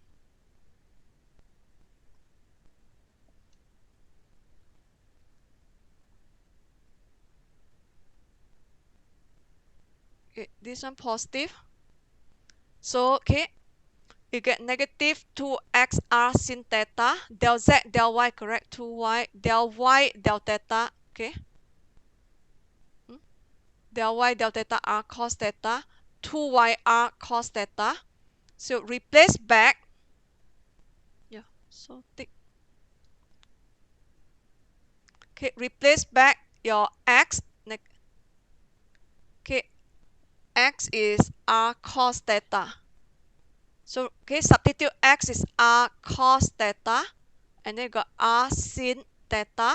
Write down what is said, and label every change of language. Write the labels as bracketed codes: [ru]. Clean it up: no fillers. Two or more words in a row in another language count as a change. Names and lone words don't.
[en] Okay, this one positive. So, okay, you get negative 2xr sin theta, del z del y, correct, 2y, del y del theta, okay, del y del theta r cos theta, 2yr cos theta. So replace back, yeah, so thick. Okay, replace back your x, okay, x is r cos theta. So, okay, substitute x is r cos theta, and then you got r sin theta.